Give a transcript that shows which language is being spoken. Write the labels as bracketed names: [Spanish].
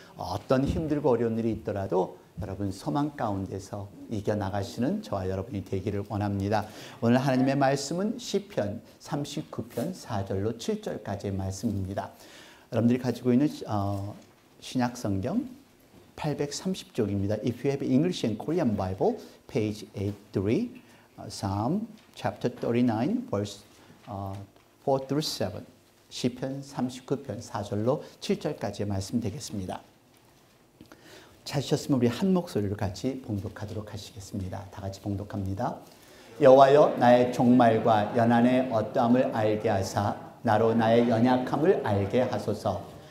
[Korean] 어떤 힘들고 어려운 일이 있더라도 여러분 소망 가운데서 이겨나가시는 저와 여러분이 되기를 원합니다. 오늘 하나님의 말씀은 시편 39편 4절로 7절까지의 말씀입니다. 여러분들이 가지고 있는 신약성경 830쪽입니다. [English] If you have English and Korean Bible, page 83, Psalm chapter 39, verse 4 through 7. [Korean] 시편 39편 4절로 7절까지의 말씀 되겠습니다. 찾으셨으면 우리 한 목소리로 같이 봉독하도록 하시겠습니다. 다 같이 봉독합니다. 여호와여 나의 종말과 연한의 어떠함을 알게 하사 나로 나의 연약함을 알게 하소서.